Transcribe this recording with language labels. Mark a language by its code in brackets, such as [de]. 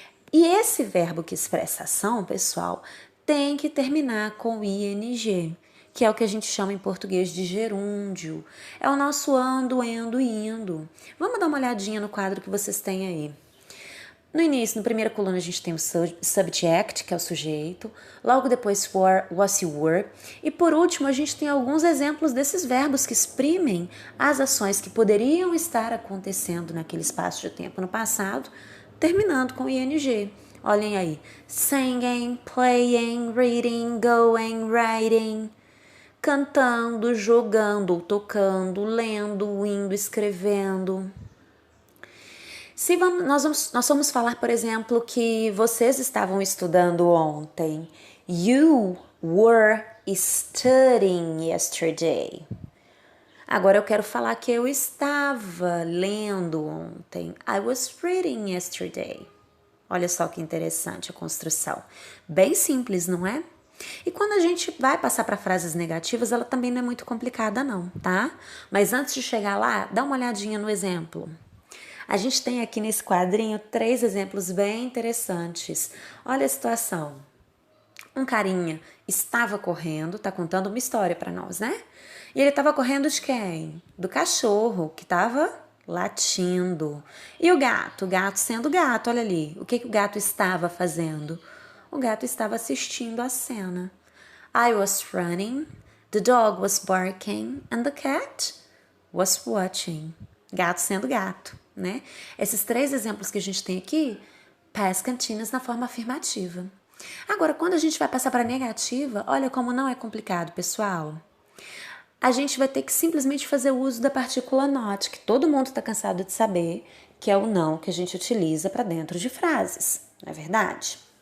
[pt] E esse verbo que expressa a ação, pessoal, tem que terminar com ing, que é o que a gente chama em português de gerúndio. É o nosso ando, endo e indo. Vamos dar uma olhadinha no quadro que vocês têm aí. No início, na primeira coluna, a gente tem o subject, que é o sujeito. Logo depois, [en] were, was you were. [pt] E por último, a gente tem alguns exemplos desses verbos que exprimem as ações que poderiam estar acontecendo naquele espaço de tempo no passado, terminando com ing. Olhem aí. [en] Singing, playing, reading, going, writing. [pt] Cantando, jogando, tocando, lendo, indo, escrevendo. Nós vamos falar, por exemplo, que vocês estavam estudando ontem. [en] You were studying yesterday. [pt] Agora eu quero falar que eu estava lendo ontem. [en] I was reading yesterday. [pt] Olha só que interessante a construção. Bem simples, não é? E quando a gente vai passar para frases negativas, ela também não é muito complicada não, tá? Mas antes de chegar lá, dá uma olhadinha no exemplo. A gente tem aqui nesse quadrinho 3 exemplos bem interessantes. Olha a situação. Um carinha estava correndo, tá contando uma história para nós, né? E ele estava correndo de quem? Do cachorro, que estava latindo. E o gato sendo gato, olha ali. O que o gato estava fazendo? O gato estava assistindo a cena. [en] I was running, the dog was barking, and the cat was watching. [pt] Gato sendo gato, né? Esses 3 exemplos que a gente tem aqui, past continuous na forma afirmativa. Agora, quando a gente vai passar para negativa, olha como não é complicado, pessoal. A gente vai ter que simplesmente fazer uso da partícula not, que todo mundo está cansado de saber, que é o não que a gente utiliza para dentro de frases, não é verdade?